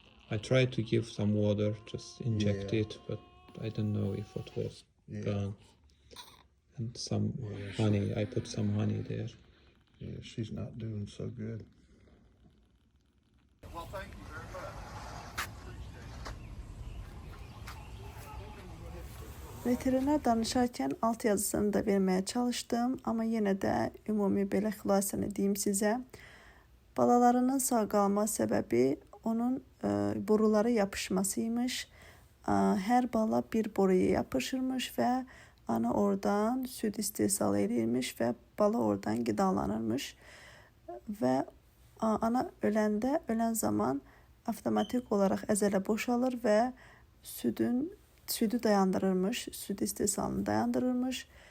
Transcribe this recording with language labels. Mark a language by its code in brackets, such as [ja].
[en] I tried to give some water, just inject Yeah. it, but I don't know if it was Yeah. gone. And some honey, I put some honey there. Yeah, she's not doing so good. Well, thank you very much. [az] Veteriner danışarkən alt yazısını da verməyə çalışdım, amma yenə də ümumi belə xülasəni deyim sizə. Balalarının sağ qalma səbəbi onun borulara yapışmasıymış. Hər bala bir boruya yapışırmış və ana oradan süd istehsal edilmiş və bala oradan qidalanırmış. Və ana ölən zaman avtomatik olaraq əzələ boşalır və südü dayandırırmış, süd istehsalını dayandırırmış.